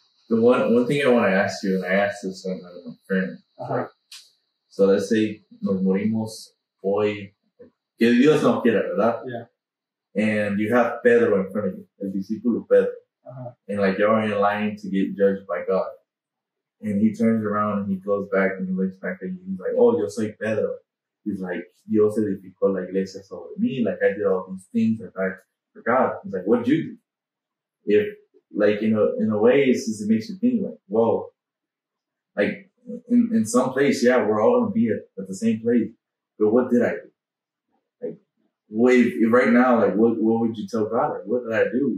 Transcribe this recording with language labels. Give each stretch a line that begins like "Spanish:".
English: The one thing I want to ask you, and I asked this one of my friend, like, so let's say
Spanish: nos morimos hoy, que Dios no quiera, ¿verdad?
English: Yeah. And you have Pedro in front of you,
Spanish: el discípulo
English: Pedro, and like you're in line to get judged by God. And he turns around and he goes back and he looks back at you. He's like, oh,
Spanish: yo soy
English: Pedro. He's like,
Spanish: Dios edificó la iglesia sobre mí.
English: Like, I did all these things that I forgot. He's like, what'd you do? If, like, in a way, it makes you think, like, whoa. Like, in some place, yeah, we're all going to be at the same place. But what did I do? Like, if right now, like, what would you tell God? Like, what did I do?